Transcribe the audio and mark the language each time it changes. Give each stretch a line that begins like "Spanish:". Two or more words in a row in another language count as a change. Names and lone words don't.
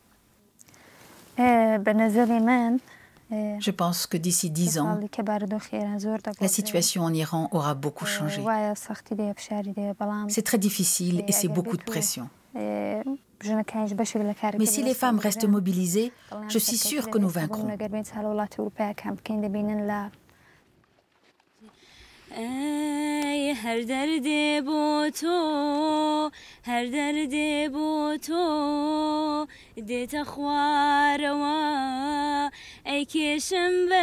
French: Je pense que d'ici 10 ans, la situation en Iran aura beaucoup changé. C'est très difficile et c'est beaucoup de pression. Mais si les femmes restent mobilisées, je suis sûre que nous vaincrons.
Central Kurdish: هر درد با تو هر درد با تو دیت خواروا ای کشم